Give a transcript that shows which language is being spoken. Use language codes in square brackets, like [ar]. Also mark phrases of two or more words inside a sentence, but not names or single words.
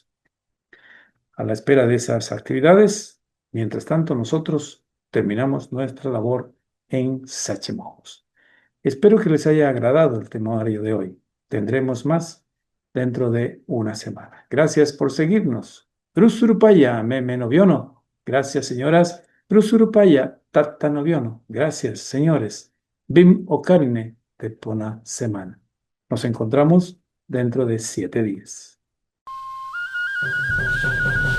[es] A la espera de esas actividades, mientras tanto, nosotros terminamos nuestra labor en Sachemojos. Espero que les haya agradado el temario de hoy. Tendremos más dentro de una semana. Gracias por seguirnos. [trn] Drusurupaya, meme noviono. [es] Gracias, señoras. [trn] Drusurupaya, tata noviono. [es] Gracias, señores. [trn] Bim o carne de pona semana. [es] Nos encontramos dentro de 7 días.